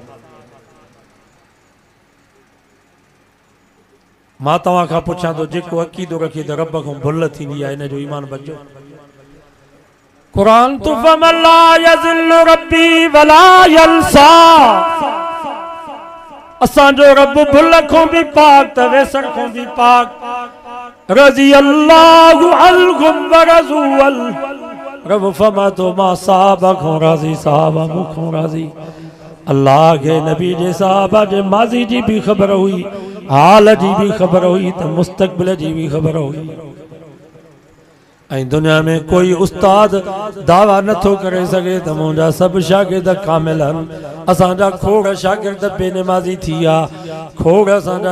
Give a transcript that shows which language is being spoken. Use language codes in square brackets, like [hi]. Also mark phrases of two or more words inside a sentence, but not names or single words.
[sd] मां तव्हां खां पुछां थो जेको अक़ीदो रखे त रब खां भुल थींदी आहे इन जो ईमान बचो कुरान तो [ar] فلا يضل ربي ولا ينسى [sd] असांजो रब भुल खां भी पाक त वेसण खां भी पाक [ar] رضي الله عنهم و رضوا عنه [sd] रब फरमातो मां साहबा खां राज़ी साहबा मूंखां राज़ी अल्लाह के नबी जे साहबा जे माज़ी जी भी ख़बर हुई हाल जी भी ख़बर हुई त मुस्तक़बिल जी भी ख़बर हुई ऐं दुनिया में कोई उस्ताद दावा नथो करे सके त मुंहिंजा सभु शागिर्द कामिल आहिनि असांजा खोड़ शागिर्द बेनमाज़ी थी विया खोड़ असांजा